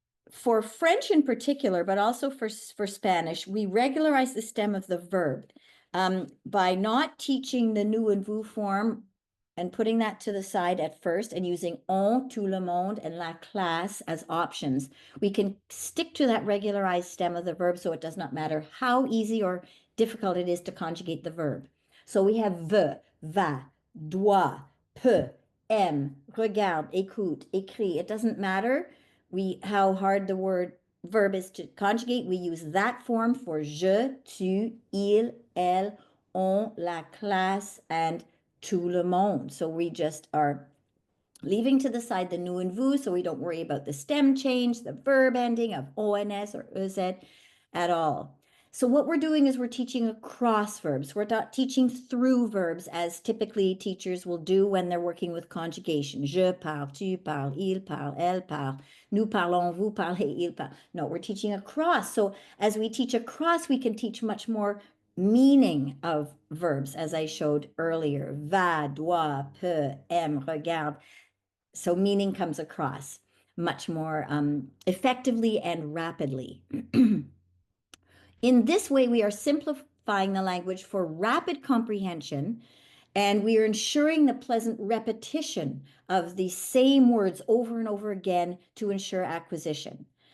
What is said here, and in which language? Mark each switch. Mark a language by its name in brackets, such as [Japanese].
[English] for French in particular, but also for Spanish, we regularize the stem of the verb by not teaching the nous and vous form and putting that to the side at first and using on, tout le monde, and la classe as options. We can stick to that regularized stem of the verb so it does not matter how easy or difficult it is to conjugate the verb. So we have [French] veut, va, doit, peut, aime, regarde, écoute, écrit. [English] It doesn't matter how hard the verb is to conjugate. We use that form for je, tu, il, elle, on, la classe, and tout le monde. So we just are leaving to the side the nous and vous, so we don't worry about the stem change, the verb ending of ons or ez at all. So what we're doing is we're teaching across verbs. We're not teaching through verbs as typically teachers will do when they're working with conjugation. [French] Je parle, tu parles, il parle, elle parle, nous parlons, vous parlez, il parle. [English] No, we're teaching across. So as we teach across, we can teach much more meaning of verbs, as I showed earlier. [French] Va, doit, peut, aime, regarde. [English] So meaning comes across much more effectively and rapidly. In this way, we are simplifying the language for rapid comprehension, and we are ensuring the pleasant repetition of the same words over and over again to ensure acquisition.